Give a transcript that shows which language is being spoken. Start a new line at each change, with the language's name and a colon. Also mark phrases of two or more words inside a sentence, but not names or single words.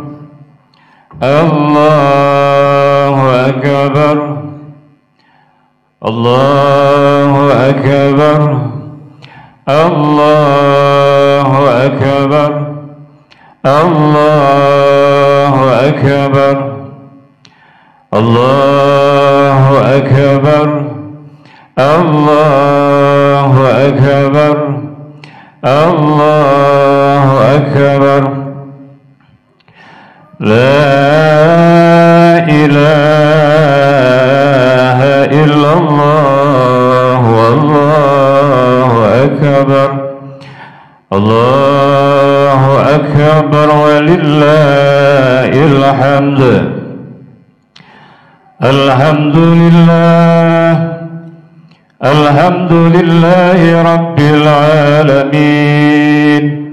Arabic: الله أكبر، الله أكبر، الله أكبر، الله أكبر، الله أكبر، الله أكبر، الله أكبر. لا إله إلا الله والله أكبر. الله أكبر ولله الحمد. الحمد لله، الحمد لله رب العالمين.